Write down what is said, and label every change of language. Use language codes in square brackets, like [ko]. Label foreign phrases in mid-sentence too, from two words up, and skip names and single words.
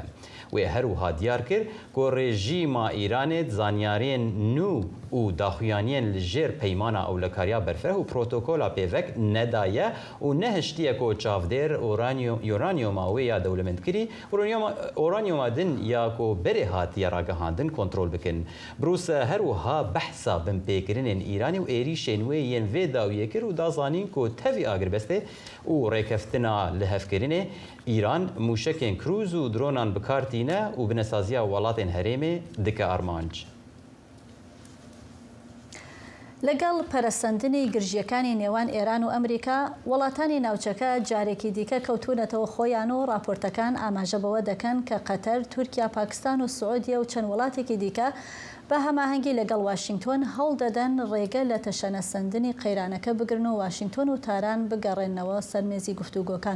[ku] وێ هەروها دیار کرد کۆ ڕێژیما ئیرانێت زانیارێن نو و داخویانیان لەژێر پەیمانە ئەولەکاریا بەرفرە و پرۆتۆکۆلا پێڤک نەدایە و نەهشتیە کۆ چاودێر یۆرانیۆماوەیە دەولەمەندکردی ئۆرانیۆما دن یا کۆ بەرێ هاتیە ڕاگەهاندن کۆنترۆل بکەن. بروسە هەروها بەحسا بمپێکردنên ئیرانی و عێریشên wê yên vê dawiyê kir û dazanîn ku tevî agiribestê û rêkeftina li hevkirinê îran mûşekên krûz û dronan bikartîne û binesaziya welatên herêmê dike armanc. [ckb] لەگەڵ پەرەسەندنی گرژیەکانی نێوان ئێران و ئەمریکا وڵاتانی ناوچەکە جارێکی دیکە کەوتونەتەوە خۆیان و راپۆرتەکان ئاماژە بەوە دەکەن کە قەتەر، تورکیا، پاکستان و سعودیە و چەند وڵاتێکی دیکە بە هەماهەنگی لەگەڵ واشنگتۆن هەوڵ دەدەن ڕێگە لە تەشەنەسەندنی قەیرانەکە بگرن و واشنگتۆن و تاران بگەڕێنەوە سەرمێزی گفتوگۆکان.